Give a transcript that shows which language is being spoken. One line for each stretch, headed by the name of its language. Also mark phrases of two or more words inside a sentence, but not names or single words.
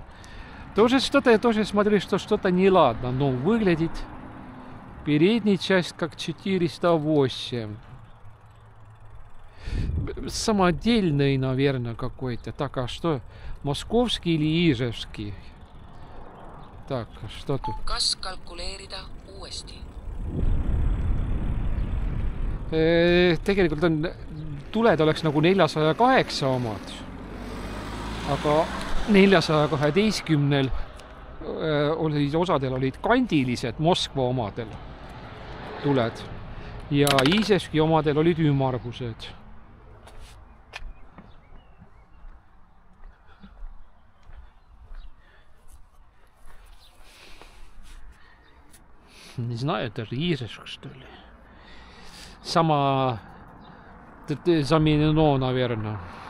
Russian: Тоже что-то, я тоже смотрю, что что-то неладно. Но выглядит передняя часть как 408. Самодельный, наверное, какой-то. Так, а что? Московский или Ижевский? Так, что тут?
Estonian: Kas kalkuleerida uuesti? Tegelikult on, tuled oleks nagu 408 omad. Aga 412 osadel olid kandilised Moskva omadel tuled. Ja Iiseski omadel olid ümmargused.
Russian: Не знаю, даже Ижевск, что ли. Сама заменено, наверное.